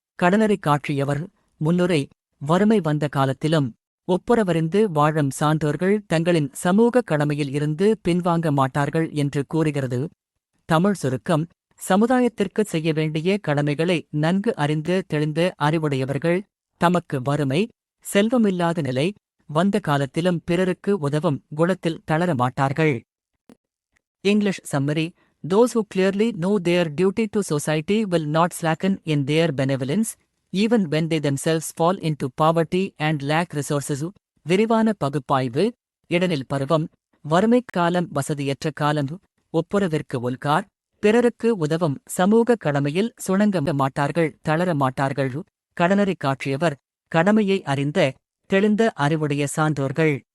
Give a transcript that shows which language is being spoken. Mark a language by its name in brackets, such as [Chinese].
[Tamil] கடனரை காட்சியவர். முன்னுரை: வறுமை வந்த காலத்திலும் ஒப்புரவறிந்து வாழும் சான்றோர்கள் தங்களின் சமூக கடமையில் இருந்து பின்வாங்க மாட்டார்கள் என்று கூறுகிறது. தமிழ் சுருக்கம்: சமுதாயத்திற்கு செய்ய வேண்டிய கடமைகளை நன்கு அறிந்து தெளிந்த அறிவுடையவர்கள் தமக்கு வறுமை, செல்வமில்லாத நிலை வந்த காலத்திலும் பிறருக்கு உதவும் குணத்தில் தளர மாட்டார்கள். [English] English summary: Those who clearly know their duty to society will not slacken in their benevolence, even when they themselves fall into poverty and lack resources. [Tamil] விரிவான பகுப்பாய்வு: இடனில் பருவம் வறுமைக் காலம், வசதியற்ற காலம். ஒப்புரவிற்கு ஒல்கார்: பிறருக்கு உதவும் சமூக கடமையில் சுணங்க மாட்டார்கள், தளர மாட்டார்கள். கடனரை காட்சியவர்: கடமையை அறிந்த தெளிந்த அறிவுடைய சான்றோர்கள்.